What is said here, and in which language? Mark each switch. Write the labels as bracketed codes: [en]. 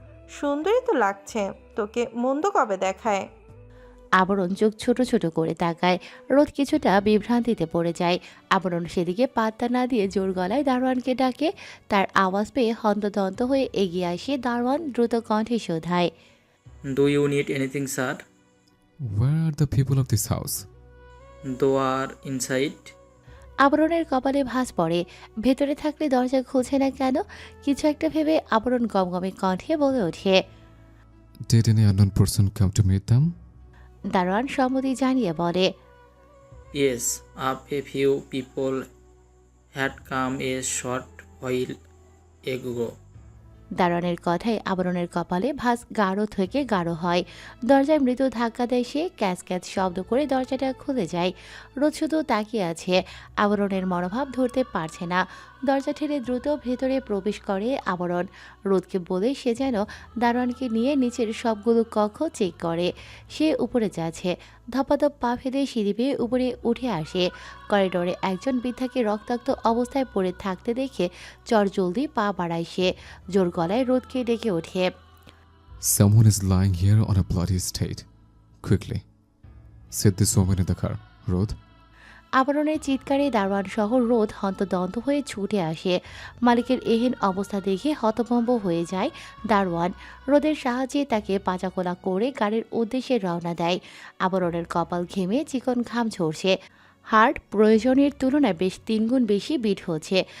[bn] সুন্দরই তো লাগছে, তোকে মন্দ কবে দেখায়? আবরণ চোখ ছোট ছোট করে তাকায়। রোদ কিছুটা বিভ্রান্তিতে পড়ে যায়। আবরণ সেদিকে পাত্তা না দিয়ে জোর গলায় দারোয়ানকে ডাকে। তার আওয়াজ পেয়ে হন্তদন্ত হয়ে এগিয়ে আসে দারোয়ান দ্রুত কণ্ঠে শোধায়, [en] Do you need anything, sir? Where are the people of this house? They are inside. [bn] আবরণের কপালে ভাঁজ পড়ে। ভেতরে থাকলে দরজা খুলছে না কেন? কিছু একটা ভেবে আবরণ গমগমে কণ্ঠে বলে ওঠে। [en] Did any unknown person come to meet them? [bn] দারোয়ান সম্মতি জানিয়ে বলে, [en] Yes, a few people had come a short while ago. [bn] দারোয়ানের কথায় আবরণের কপালে ভাঁজ গাঢ় থেকে গাঢ় হয়। দরজায় মৃদু ধাক্কা দেয় সে। ক্যাচ ক্যাচ শব্দ করে দরজাটা খুলে যায়। রোদ শুধু তাকিয়ে আছে। আবরণের মনোভাব ধরতে পারছে না। দরজা ঠেলে দ্রুত ভেতরে প্রবেশ করে আবরণ। রোদকে বলে সে যেন দারোয়ানকে নিয়ে নিচের সবগুলো কক্ষ চেক করে। সে উপরে যাচ্ছে। ধপাধপ পা ফেলে সিঁড়ি বেয়ে উপরে উঠে আসে। করিডোরে একজন বৃদ্ধাকে রক্তাক্ত অবস্থায় পড়ে থাকতে দেখে চটজলদি পা বাড়ায় সে। জোর গলায় রোদকে ডেকে ওঠে, [en] Someone is lying here on a bloody state. Quickly, set this woman in the car. Rod, [bn] আবরণের চিৎকারে দারোয়ান সহ রোদ হন্তদন্ত হয়ে ছুটে আসে। মালিকের এহেন অবস্থা দেখে হতভম্ব হয়ে যায় দারোয়ান। রোদের সাহায্যে তাকে পাচাকোলা করে গাড়ির উদ্দেশ্যে রওনা দেয়। আবরণের কপাল ঘেমে চিকন ঘাম ঝরছে। হার্ট প্রয়োজনের তুলনায় বেশ 3 গুণ বেশি বিট হচ্ছে।